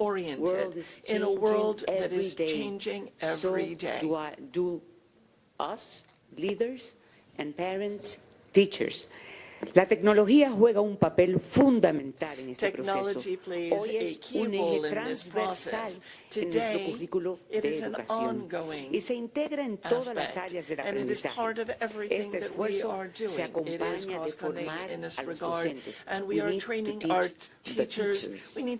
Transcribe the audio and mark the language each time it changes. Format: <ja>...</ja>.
<en>World is changing every day. So do us, leaders and parents, teachers.</en> <es>La tecnología juega un papel fundamental en este proceso. Hoy es un eje transversal en nuestro currículo de educación y se integra en todas las áreas del aprendizaje. Este esfuerzo se acompaña de formar a los docentes.</es> <en>We need to teach the teachers.</en>